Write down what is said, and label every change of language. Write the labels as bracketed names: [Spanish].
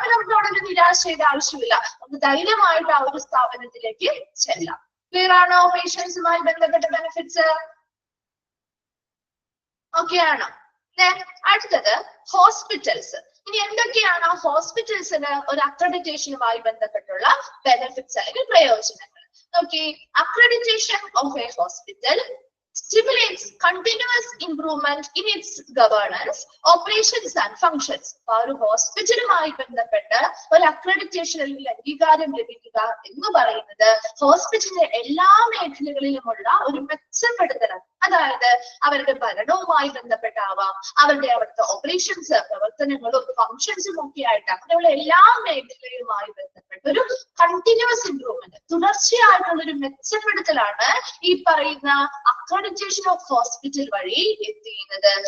[Malayalam] അപ്പൊ നമുക്ക് അവിടെ ഒരു നിരാശയുടെ ആവശ്യമില്ല, നമുക്ക് ധൈര്യമായിട്ട് ആ ഒരു സ്ഥാപനത്തിലേക്ക് ചെല്ലാം. ക്ലിയർ ആണോ? പേഷ്യൻസുമായി ബന്ധപ്പെട്ട ബെനിഫിറ്റ്സ് ഓക്കെ ആണോ? അടുത്തത് ഹോസ്പിറ്റൽസ്. ഇനി എന്തൊക്കെയാണ് ഹോസ്പിറ്റൽസിന് ഒരു അക്രഡിറ്റേഷനുമായി ബന്ധപ്പെട്ടുള്ള ബെനിഫിറ്റ്സ് അല്ലെങ്കിൽ പ്രയോജനങ്ങൾ? [English] നോക്കി, accreditation of a hospital stimulates continuous improvement in its governance, operations and functions. [Malayalam] ആ ഒരു ഹോസ്പിറ്റലുമായി ബന്ധപ്പെട്ട് ഒരു അക്രഡിറ്റേഷൻ അല്ലെങ്കിൽ അംഗീകാരം ലഭിക്കുക എന്ന് പറയുന്നത് ഹോസ്പിറ്റലിലെ എല്ലാ മേഖലകളിലുമുള്ള ഒരു മെച്ചപ്പെടുത്തലാണ്. അതായത് അവരുടെ ഭരണവുമായി ബന്ധപ്പെട്ടാവാം, അവിടുത്തെ ഓപ്പറേഷൻസ്, പ്രവർത്തനങ്ങളും ഫങ്ഷൻസും ഒക്കെ ആയിട്ട് അങ്ങനെയുള്ള എല്ലാ മേഖലയുമായി ബന്ധപ്പെട്ട ഒരു കണ്ടിന്യൂസ് ഇംപ്രൂവ്മെന്റ്, തുടർച്ചയായിട്ടുള്ള ഒരു മെച്ചപ്പെടുത്തലാണ് ഈ പറയുന്ന അക്രഡിറ്റേഷൻ ഓഫ് ഹോസ്പിറ്റൽ വഴി എത്തിക്കുന്നത്.